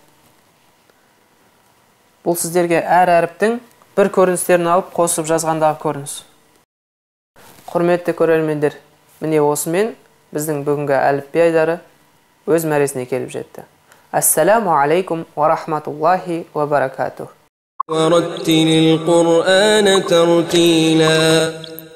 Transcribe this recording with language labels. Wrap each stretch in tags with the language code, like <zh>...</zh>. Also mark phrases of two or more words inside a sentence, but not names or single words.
<kk>Бұл сіздерге әр әріптің бір көріністерін алып қосып жазғандағы көрініс. Құрметті көрермендер, міне осымен біздің бүгінгі әліпби айдары өз мәресіне келіп жетті.</kk> <ar>السلام عليكم ورحمة الله وبركاته. ورتل القرآن ترتيلا</ar>